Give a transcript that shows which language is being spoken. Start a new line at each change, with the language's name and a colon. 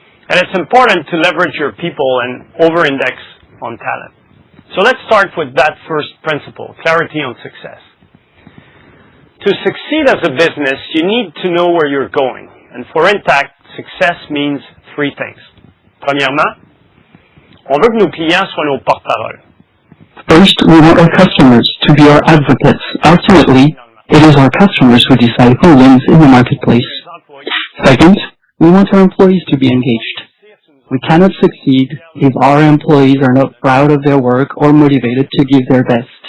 English: And it's important to leverage your people and over-index on talent. So let's start with that first principle, clarity on success. To succeed as a business, you need to know where you're going. And for Intact, success means 3 things.
French: Premièrement, on veut que nos clients soient nos porte-parole.
English: First, we want our customers to be our advocates. Ultimately, it is our customers who decide who wins in the marketplace. Second, we want our employees to be engaged. We cannot succeed if our employees are not proud of their work or motivated to give their best.